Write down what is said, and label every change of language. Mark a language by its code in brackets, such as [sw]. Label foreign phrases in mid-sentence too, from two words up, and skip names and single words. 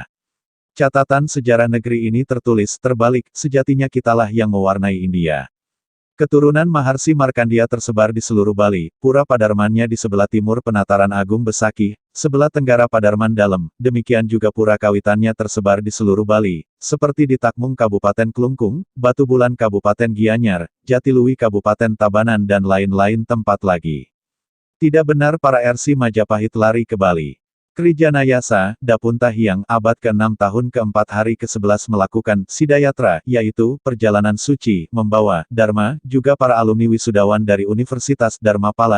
[id] Catatan sejarah negeri ini tertulis terbalik, sejatinya kitalah yang mewarnai India. Keturunan Maharsi Markandeya tersebar di seluruh Bali, pura padarmannya di sebelah timur Penataran Agung Besaki, sebelah tenggara Padarman Dalam, demikian juga pura kawitannya tersebar di seluruh Bali, seperti di Takmung Kabupaten Klungkung, Batu Bulan Kabupaten Gianyar, Jatiluwi Kabupaten Tabanan dan lain-lain tempat lagi. Tidak benar para RC Majapahit lari ke Bali. Krijanayasa, Dapuntahiang, abad ke-6 tahun ke-4 hari ke-11 melakukan Sidayatra, yaitu perjalanan suci, membawa Dharma, juga para alumni wisudawan dari Universitas Dharmapala.